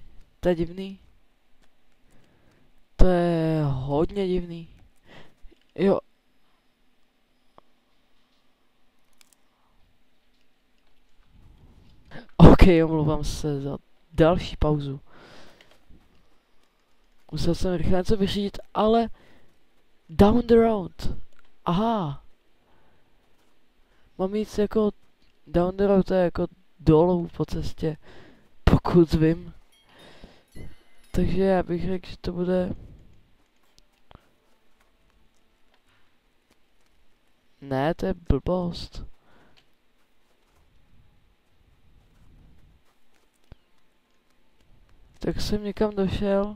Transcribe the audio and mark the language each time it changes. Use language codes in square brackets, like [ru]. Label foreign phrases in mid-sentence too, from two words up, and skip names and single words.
[cs] To je divný. To je hodně divný. Jo. OK, omlouvám se za další pauzu. Musel jsem rychle něco vyřídit, ale [en] down the road. [cs] Aha. Mám jít jako [en] down the road, [cs] to je jako dolů po cestě, pokud vím. Takže já bych řekl, že to bude... Ne, to je blbost. Tak jsem někam došel.